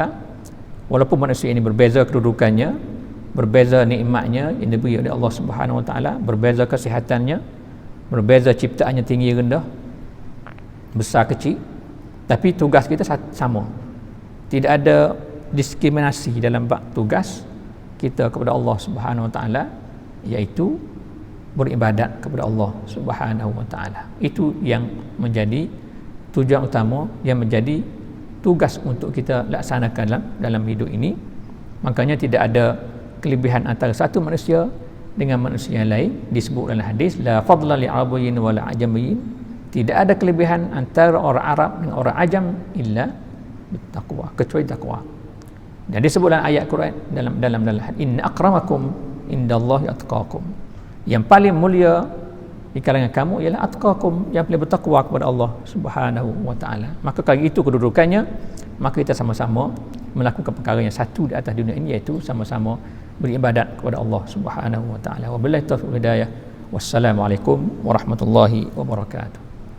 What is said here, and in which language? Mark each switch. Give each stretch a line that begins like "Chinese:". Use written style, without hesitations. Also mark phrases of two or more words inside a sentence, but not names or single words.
Malay: Walaupun manusia ini berbeza kedudukannya, berbeza nikmatnya yang diberi oleh
Arabic: الله سبحانه و تعالى,
Malay: berbeza kesihatannya, berbeza ciptaannya tinggi rendah, besar kecil, tapi tugas kita sama. Tidak ada diskriminasi dalam bab tugas kita kepada
Arabic: الله سبحانه و تعالى,
Malay: iaitu beribadat kepada
Arabic: الله سبحانه و تعالى.
Malay: Itu yang menjadi tujuan utama, yang menjadi tugas untuk kita laksanakan dalam hidup ini. Makanya tidak ada kelebihan antara satu manusia dengan manusia yang lain. Disebut dalam hadis,
Arabic: لا فضل لعربي ولا عجمي,
Malay: tidak ada kelebihan antara orang Arab dengan orang ajam
Arabic: إلا بالتقوى,
Malay: kecuali takwa. Dan disebut dalam ayat Quran dalam
Arabic: إن أكرمكم عند الله أتقاكم,
Malay: yang paling mulia di kalangan kamu ialah atqakum, yang paling bertakwa kepada
Arabic: الله سبحانه و تعالى.
Malay: Maka kalau itu kedudukannya, maka kita sama-sama melakukan perkara yang satu di atas dunia ini, iaitu sama-sama beribadat kepada
Arabic: الله سبحانه و تعالى. وبالله التوفيق والهداية. والسلام عليكم ورحمة الله وبركاته.